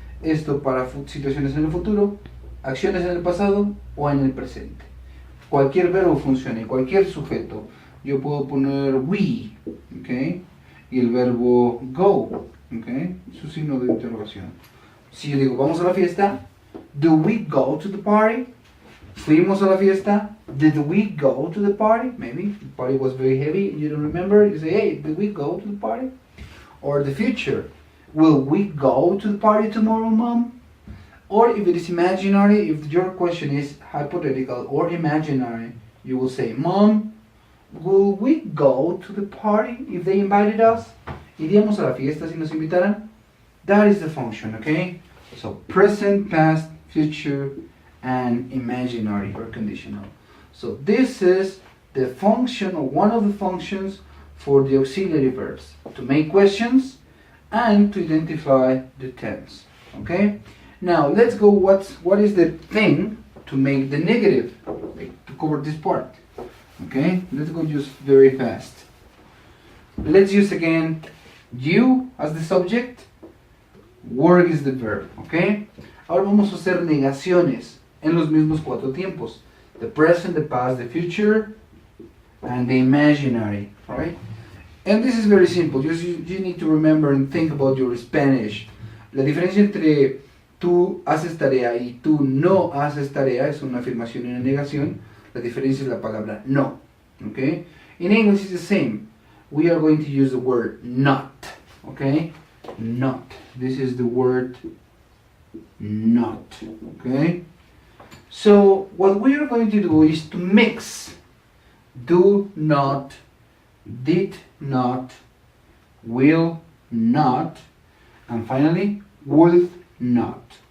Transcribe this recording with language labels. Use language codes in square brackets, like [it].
[es] esto para situaciones en el futuro, acciones en el pasado o en el presente. Cualquier verbo funciona, cualquier sujeto. Yo puedo poner we, ¿ok? Y el verbo go, ¿ok? Su signo de interrogación. Si yo digo, vamos a la fiesta, [en] do we go to the party? [es] Fuimos a la fiesta, [en] did we go to the party? Maybe the party was very heavy, you don't remember. You say, hey, did we go to the party? Or the future, will we go to the party tomorrow, mom? Or if it is imaginary, if your question is hypothetical or imaginary, you will say, mom, will we go to the party if they invited us? [es] ¿Iríamos a la fiesta si nos invitaran? [en] That is the function, okay? So present, past, future, and imaginary or conditional. So this is the function, or one of the functions for the auxiliary verbs, to make questions and to identify the tense. Okay? Now let's go, what is the thing to make the negative, to cover this part. Okay? Let's go just very fast. Let's use again you as the subject, work is the verb. Okay? [es] Ahora vamos a hacer negaciones en los mismos cuatro tiempos. [en] The present, the past, the future, and the imaginary, right? And this is very simple. You need to remember and think about your Spanish. [es] La diferencia entre tú haces tarea y tú no haces tarea es una afirmación y una negación. La diferencia es la palabra no. [en] Okay? In English it's the same. We are going to use the word not. Okay? Not. This is the word not. Okay? So what we are going to do is to mix do not, did not, will not, and finally would not.